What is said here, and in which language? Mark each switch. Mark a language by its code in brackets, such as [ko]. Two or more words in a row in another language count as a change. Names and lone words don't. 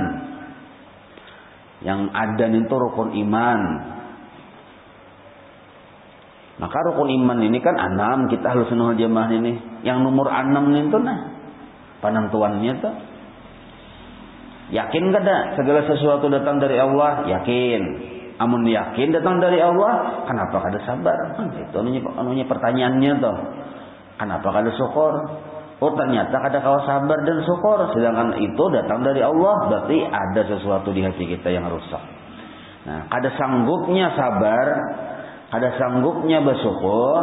[id] Yang adzan itu rukun iman. Maka rukun iman ini kan 6, kita Ahlussunnah wal Jamaah ini. Yang nomor 6 itu penentuannya tuh. [bjn] Yakin kada segala sesuatu datang dari Allah? Yakin. Amun yakin datang dari Allah, kenapa kada sabar? Itu anunya pertanyaannya tuh. Kenapa kada syukur? Oh ternyata kada kawa sabar dan syukur. Sedangkan itu datang dari Allah, berarti ada sesuatu di hati kita yang rusak. Nah, kada sanggupnya sabar, kada sanggupnya bersyukur.